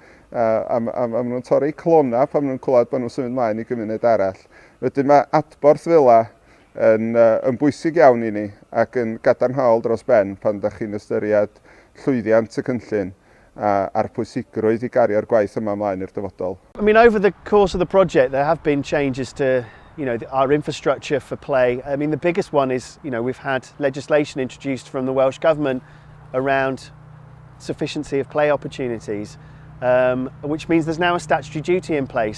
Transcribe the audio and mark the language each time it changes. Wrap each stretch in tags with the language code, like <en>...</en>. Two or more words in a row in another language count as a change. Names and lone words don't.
<cy>A maen nhw'n torri clona pan maen nhw'n clywed bod nhw'n symud ymlaen i gymuned arall. Wedyn mae adborth fel yn bwysig iawn i ni ac yn gadarnhaol dros ben pan da chi'n ystyried llwyddiant y cynllun a'r pwysigrwydd i gario'r gwaith yma ymlaen i'r dyfodol.</cy> <en>I mean, over the course of the project, there have been changes to our infrastructure for play. I mean, the biggest one is, we've had legislation introduced from the Welsh Government around sufficiency of play opportunities, which means there's now a statutory duty in place.</en>